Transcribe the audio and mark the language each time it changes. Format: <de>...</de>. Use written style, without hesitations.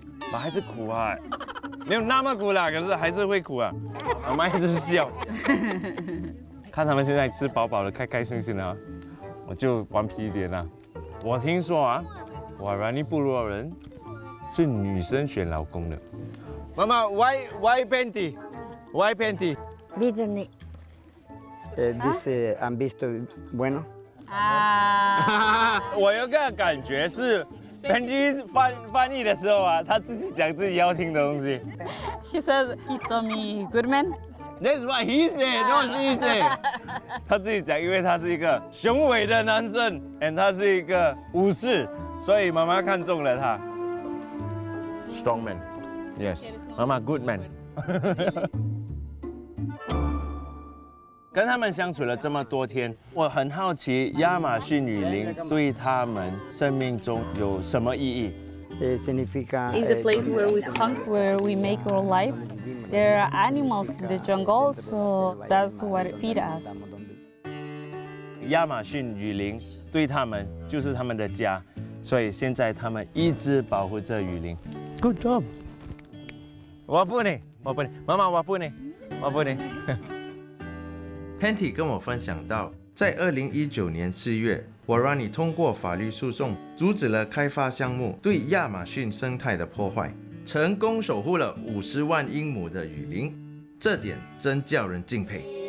<zh>还是苦啊，没有那么苦啦，可是还是会苦啊。妈妈一直笑，看他们现在吃饱饱的，开开心心的啊，我就顽皮一点啦。我听说啊，瓦拉尼部落人是女生选老公的。</zh> <en>妈妈 ，why panty? Why panty?</en> <es>Dice, ¿han visto bueno? Ah.</es> <zh>我有个感觉是，Benji 翻译的时候啊，他自己讲自己要听的东西。</zh> <en>He said he saw me good man. That's what he said, not she said.</en> <zh>他自己讲，因为他是一个雄伟的男生 ，</zh> <en>and</en> <zh>他是一个武士，所以妈妈看中了他。</zh> <en>Strong man, yes. 妈妈 good man.</en> <zh>跟他们相处了这么多天，我很好奇亚马逊雨林对他们生命中有什么意义。</zh> <es>Significa.</es> <en>It's a place where we hunt, where we make our life. There are animals in the jungle, so that's what feed us.</en> <zh>亚马逊雨林对他们就是他们的家，所以现在他们一直保护着雨林。</zh> <en>Good job。</en> <zh>我不呢，妈妈我不呢。 Panty 跟我分享到，在2019年4月，瓦拉尼通过法律诉讼，阻止了开发项目对亚马逊生态的破坏，成功守护了50万英亩的雨林，这点真叫人敬佩。</zh>